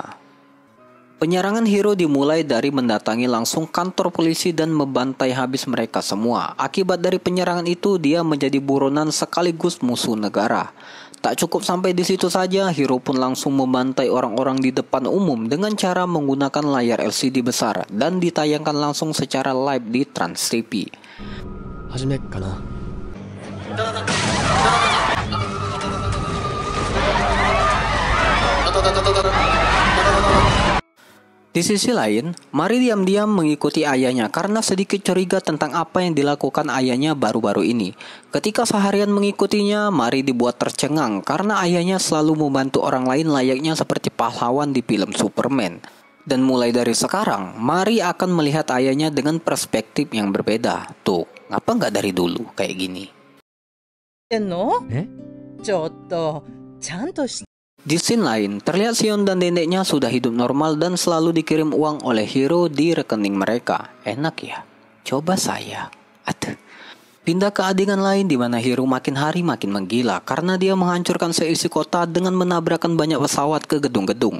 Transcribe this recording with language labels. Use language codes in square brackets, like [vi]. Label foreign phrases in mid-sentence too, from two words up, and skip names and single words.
[id] Penyerangan Hiro dimulai dari mendatangi langsung kantor polisi dan membantai habis mereka semua. Akibat dari penyerangan itu dia menjadi buronan sekaligus musuh negara. Tak cukup sampai di situ saja, Hiro pun langsung membantai orang-orang di depan umum dengan cara menggunakan layar LCD besar dan ditayangkan langsung secara live di Trans TV. [ja] 始めっかな。 [id] Di sisi lain, Mari diam-diam mengikuti ayahnya karena sedikit curiga tentang apa yang dilakukan ayahnya baru-baru ini. Ketika seharian mengikutinya, Mari dibuat tercengang karena ayahnya selalu membantu orang lain layaknya seperti pahlawan di film Superman. Dan mulai dari sekarang, Mari akan melihat ayahnya dengan perspektif yang berbeda. Tuh, ngapa nggak dari dulu kayak gini? [ja] の？ちょっとちゃんとし [id] Di scene lain, terlihat Shion dan neneknya sudah hidup normal dan selalu dikirim uang oleh Hiro di rekening mereka. Enak ya? Coba saya. Aduh. Pindah ke adegan lain di mana Hiro makin hari makin menggila karena dia menghancurkan seisi kota dengan menabrakkan banyak pesawat ke gedung-gedung.